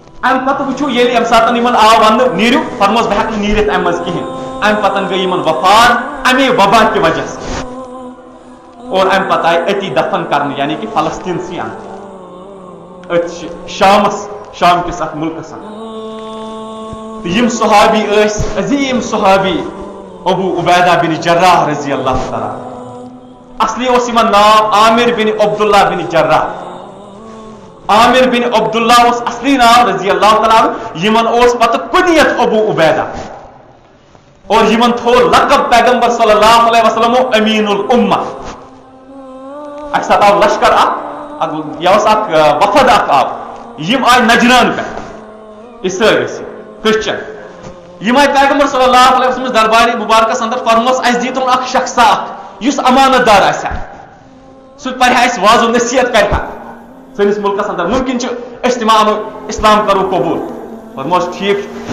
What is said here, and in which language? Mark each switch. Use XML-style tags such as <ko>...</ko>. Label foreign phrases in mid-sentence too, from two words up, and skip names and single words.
<ks>ام پتہ وچھو ییٚلہِ امہِ ساتہٕ یِمن آو وننہٕ نیٖرِو فرموس بہٕ ہٮ۪کہٕ نہٕ نیٖرِتھ امہِ منٛز کِہیٖنۍ امہِ پتہٕ گٔے یِمن وفات امی وبا کہِ وجہ سۭتۍ اور امہِ پتہٕ آیہِ أتی دفن کرنہٕ یعنی کہ فلسطیٖنسٕے اندر أتھۍ شامس شام کِس اتھ مُلکس اندر تہٕ یِم صحابی ٲسۍ عظیٖم صحابی ابو عبیدہ بن جراح رضی اللہ تعالیٰ اصلی اوس یِمن ناو عامر بن عبداللہ بن جراح عامر بن عبداللہ اوس اصلی ناو رضی اللہ تعالیٰ یِمن اوس پتہٕ کُنیت ابو عبیدہ اور یِمن تھوو لقب پیغمبر صلی اللہ علیہ وسلم امین الامہ اکہِ ساتہٕ آو لشکر اکھ یہِ اوس اکھ وفد اکھ آو یِم آیہِ نجران پٮ۪ٹھ عیسٲے ٲسۍ کرسچن یِم آیہِ پیغمبر صلی اللہ علیہ وسلم دربارِ مبارکس اندر فرموس اسہِ دیٖتون اکھ شخصا اکھ یُس امانت دار آسہِ ہا سُہ پرِ ہا اسہِ واض و نصیحت کرِ ہا سٲنِس مُلکس اندر ممکن چھُ أسۍ تہِ مانو اسلام کرو قبوٗل فرموس ٹھیٖک چھُ</ks>